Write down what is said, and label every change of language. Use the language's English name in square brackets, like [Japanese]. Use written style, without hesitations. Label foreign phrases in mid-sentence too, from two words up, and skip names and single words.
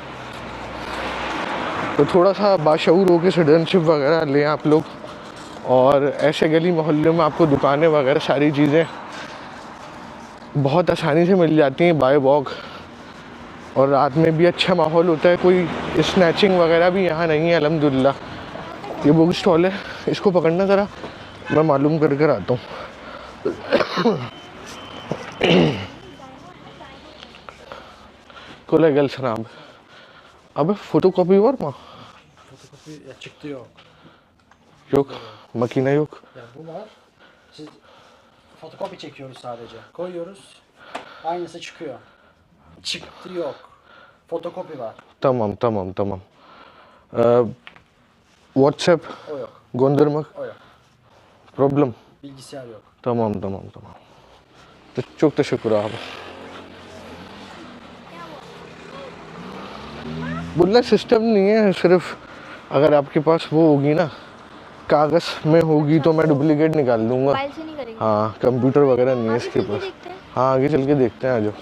[Hindi] तो थोड़ा सा बाशऊर हो के सिटीजनशिप वगैरह लें आप लोग, और ऐसे गली मोहल्ले में आपको दुकानें वगैरह सारी चीज़ें बहुत आसानी से मिल जाती हैं [English] by walk, [Hindi] और रात में भी अच्छा माहौल होता है, कोई स्नैचिंग वगैरह भी यहाँ नहीं है अल्हम्दुलिल्लाह। ये बुक स्टॉल है, इसको पकड़ना ज़रा, मैं मालूम कर कर आता हूँ। [Turkish] Kolay gelsin abi. Abi fotokopi var mı? Fotokopi çıktı yok. Yok. Makine yok. Ya bu var. Siz fotokopi çekiyoruz sadece. Koyuyoruz. Aynısı çıkıyor. Çıktı yok. Fotokopi var. Tamam. WhatsApp O yok. göndermek O yok. problem. Bilgisayar yok. Tamam. Çok teşekkür abi. [Hindi] बुल्ला सिस्टम नहीं है, सिर्फ अगर आपके पास वो होगी ना कागज़ में होगी तो मैं डुप्लीकेट निकाल दूंगा। मोबाइल से नहीं करेंगे। हाँ, कंप्यूटर वगैरह नहीं है इसके पास। हाँ, आगे चल के देखते हैं, आ जाओ।